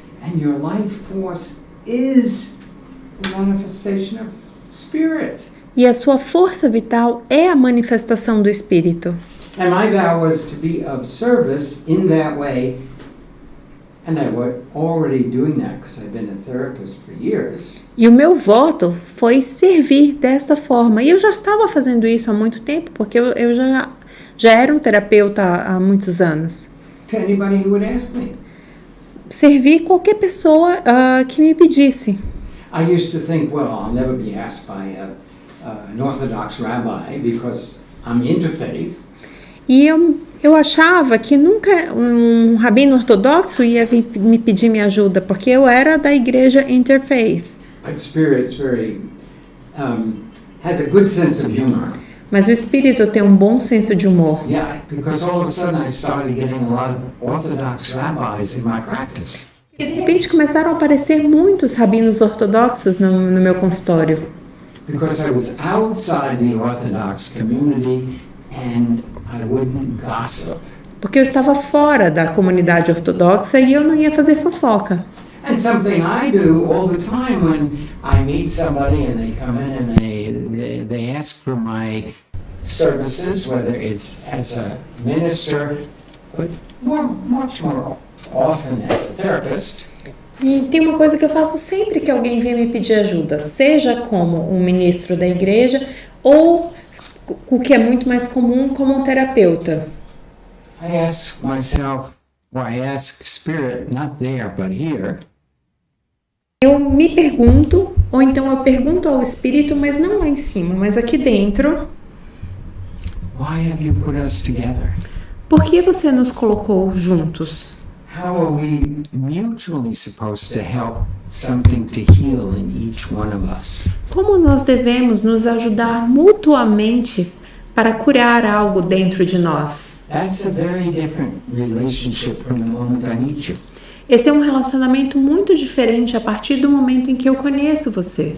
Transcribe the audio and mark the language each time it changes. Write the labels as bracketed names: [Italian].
[English] And your life force is the manifestation of spirit. [Portuguese] E a sua força vital é a manifestação do Espírito. [English] And my vow was to be of service in that way. And I was already doing that because I've been a therapist for years. [Portuguese] E o meu voto foi servir desta forma. E eu já estava fazendo isso há muito tempo, porque eu já era um terapeuta há muitos anos. [English] To anybody who would ask me. [Portuguese] Servir qualquer pessoa que me pedisse. [English] I used to think, well, I'll never be asked by an Orthodox rabbi because I'm interfaith. [Portuguese] E eu achava que nunca um rabino ortodoxo ia me pedir minha ajuda, porque eu era da igreja interfaith. [English] But spirit's has a good sense of humor. [Portuguese] Mas o espírito tem um bom senso de humor. [English] Yeah, because all of a sudden I started getting a lot of Orthodox rabbis in my practice. [Portuguese] E de repente começaram a aparecer muitos rabinos ortodoxos no meu consultório. [English] Because I was outside the Orthodox community and I wouldn't gossip. [Portuguese] Porque eu estava fora da comunidade ortodoxa e eu não ia fazer fofoca. [English] And something I do all the time when I meet somebody and they come in and they ask for my services, whether it's as a minister, but much more often as a therapist. [Portuguese] E tem uma coisa que eu faço sempre que alguém vem me pedir ajuda, seja como um ministro da igreja ou, o que é muito mais comum, como um terapeuta. [English] I ask myself, or I ask spirit, not there but here. [Portuguese] Eu me pergunto, ou então eu pergunto ao espírito, mas não lá em cima, mas aqui dentro. [English] Why have you put us together? [Portuguese] Por que você nos colocou juntos? [English] How are we mutually supposed to help something to heal in each one of us? [Portuguese] Como nós devemos nos ajudar mutuamente para curar algo dentro de nós? [English] That's a very different relationship from the moment I meet you. [Portuguese] Esse é um relacionamento muito diferente a partir do momento em que eu conheço você.